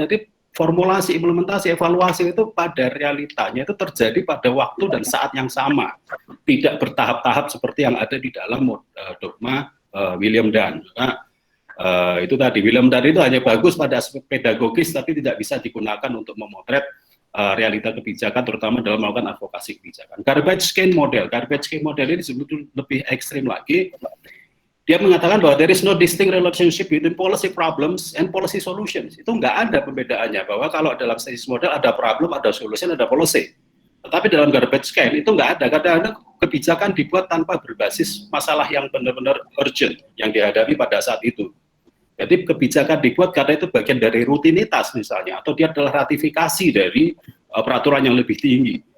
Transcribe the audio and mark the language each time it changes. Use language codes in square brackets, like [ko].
[id] Jadi formulasi, implementasi, evaluasi itu pada realitanya itu terjadi pada waktu dan saat yang sama, tidak bertahap-tahap seperti yang ada di dalam dogma William Dunn. Itu tadi, William Dunn itu hanya bagus pada aspek pedagogis, tapi tidak bisa digunakan untuk memotret realita kebijakan, terutama dalam melakukan advokasi kebijakan. Garbage can model ini sebetulnya lebih ekstrim lagi. Dia mengatakan bahwa [en] there is no distinct relationship between policy problems and policy solutions. [id] Itu nggak ada pembedaannya, bahwa kalau dalam stages model ada problem, ada solution, ada policy. Tetapi dalam garbage can itu nggak ada. Kadang-kadang kebijakan dibuat tanpa berbasis masalah yang benar-benar urgent yang dihadapi pada saat itu. Jadi kebijakan dibuat karena itu bagian dari rutinitas misalnya, atau dia adalah ratifikasi dari peraturan yang lebih tinggi.